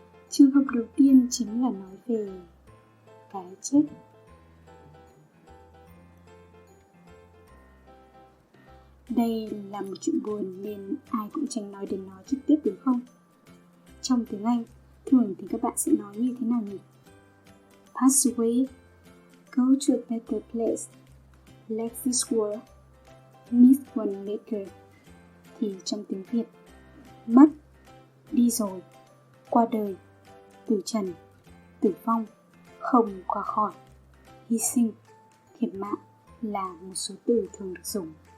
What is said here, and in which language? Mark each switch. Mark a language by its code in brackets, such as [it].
[vi] Trường hợp đầu tiên chính là nói về cái chết. Đây là một chuyện buồn nên ai cũng tránh nói đến nó trực tiếp, đúng không? Trong tiếng Anh, thường thì các bạn sẽ nói như thế nào nhỉ? [en] Pass away, go to a better place, leave this world, meet one later. [vi] Thì trong tiếng Việt, mất, đi rồi, qua đời, từ trần, tử vong, không qua khỏi, hy sinh, thiệt mạng là một số từ thường được dùng.